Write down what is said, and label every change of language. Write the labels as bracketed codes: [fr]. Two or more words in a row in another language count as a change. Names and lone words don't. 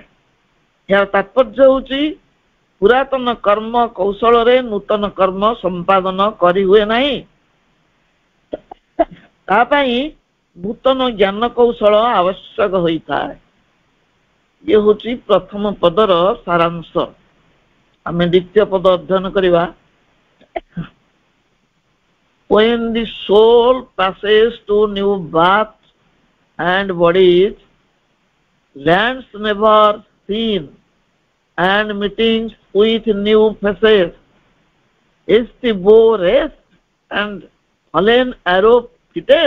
[or] ଏହାର ତାତ୍ପର୍ଯ୍ୟ ହଉଛି ପୁରାତନ କର୍ମ କୌଶଳରେ ନୂତନ କର୍ମ ସମ୍ପାଦନ କରି ହୁଏ ନାହିଁ। ତା ପାଇଁ ନୂତନ ଜ୍ଞାନ କୌଶଳ ଆବଶ୍ୟକ ହୋଇଥାଏ। ଇଏ ହଉଛି ପ୍ରଥମ ପଦର ସାରାଂଶ। ଆମେ ଦ୍ୱିତୀୟ ପଦ ଅଧ୍ୟୟନ କରିବା। [en] When the soul passes to new births and bodies, lands never seen and meetings with new faces, is the bow raised and fallen arrow fitted?